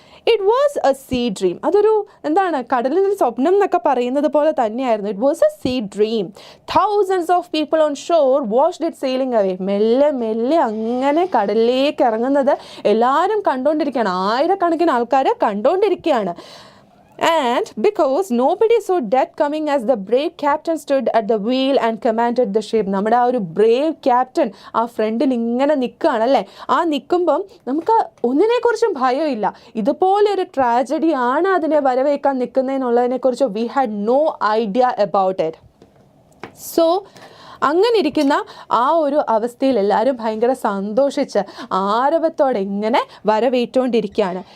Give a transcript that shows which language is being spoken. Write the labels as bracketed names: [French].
[English] It was a sea dream. [Malayalam] അതൊരു കടലിൽ സ്വപ്നം എന്നൊക്കെ പറയുന്നത് പോലെ തന്നെയായിരുന്നു. [English] It was a sea dream. Thousands of people on shore watched it sailing away. [Malayalam] മെല്ലെ മെല്ലെ അങ്ങനെ കടലിലേക്ക് ഇറങ്ങുന്നത് എല്ലാവരും കണ്ടുകൊണ്ടിരിക്കുകയാണ്. ആയിരക്കണക്കിന് ആൾക്കാർ കണ്ടുകൊണ്ടിരിക്കുകയാണ്. [English] And because nobody saw death coming as the brave captain stood at the wheel and commanded the ship. [Malayalam] നമ്മുടെ ആ ഒരു ബ്രേവ് ക്യാപ്റ്റൻ ആ ഫ്രണ്ടിൽ ഇങ്ങനെ നിൽക്കുകയാണല്ലേ. ആ നിൽക്കുമ്പം നമുക്ക് ഒന്നിനെക്കുറിച്ചും ഭയമില്ല. ഇതുപോലൊരു ട്രാജഡി ആണ് അതിനെ വരവേക്കാൻ നിൽക്കുന്നതിനുള്ളതിനെക്കുറിച്ച് [English] We had no idea about it. [Malayalam] So അങ്ങനെ ഇരിക്കുന്ന ആ ഒരു അവസ്ഥയിൽ എല്ലാവരും ഭയങ്കര സന്തോഷിച്ച് ആരവത്തോടെ ഇങ്ങനെ വരവേറ്റുകൊണ്ടിരിക്കുകയാണ്.